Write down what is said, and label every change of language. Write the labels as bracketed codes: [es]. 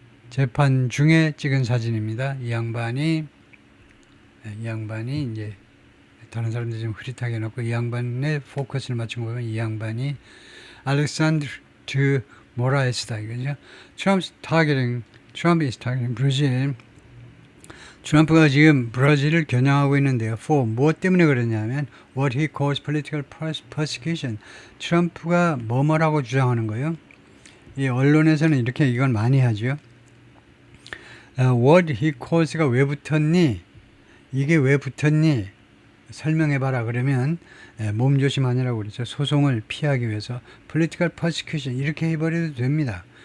[ko] 재판 중에 찍은 사진입니다. 이 양반이 이제 다른 사람들이 좀 흐릿하게 해놓고 이 양반의 포커스를 맞춘 거 보면 이 양반이 알렉산드르 모라에스다 이거죠. [en] Trump is targeting Brazil. [ko] 트럼프가 지금 브라질을 겨냥하고 있는데요. [en] for [ko] 무엇 때문에 그러냐면 [en] what he calls political persecution. [ko] 트럼프가 뭐라고 주장하는 거예요. 이 언론에서는 이렇게 이건 많이 하죠. [en] what he calls [ko] 가 왜 붙었니? 이게 왜 붙었니? 설명해봐라 그러면 몸조심하느라고 그러죠. 소송을 피하기 위해서 [en] political persecution [ko] 이렇게 해버려도 됩니다.